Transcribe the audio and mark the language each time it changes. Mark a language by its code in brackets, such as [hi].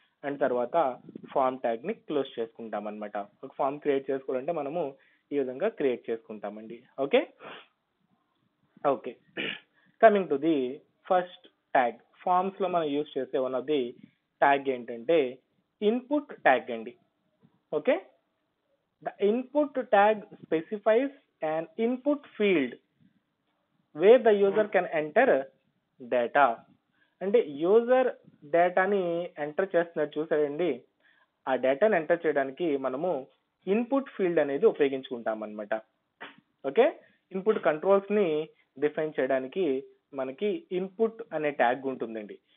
[te] And తర్వాత form tag ని close చేసుకుంటాం అనమాట. ఒక ఫామ్ క్రియేట్ చేసుకోవాలంటే మనము ఈ విధంగా క్రియేట్ చేసుకుంటామండి. [en] Okay okay coming to the first tag. [te] Forms లో మనం యూజ్ చేసే వన్ ఆఫ్ ది ట్యాగ్ ఏంటంటే ఇన్పుట్ ట్యాగ్ అండి. [en] Okay, the input tag specifies an input field where the user can enter data. [te] అంటే యూజర్ డేటాని enter చేస్తున్నట్టు చూసారండి, ఆ డేటాని ఎంటర్ చేయడానికి మనము ఇన్పుట్ ఫీల్డ్ అనేది ఉపయోగించుకుంటాం అనమాట. ఓకే, ఇన్పుట్ కంట్రోల్స్ ని డిఫైన్ చేయడానికి మనకి ఇన్పుట్ అనే ట్యాగ్ ఉంటుందండి.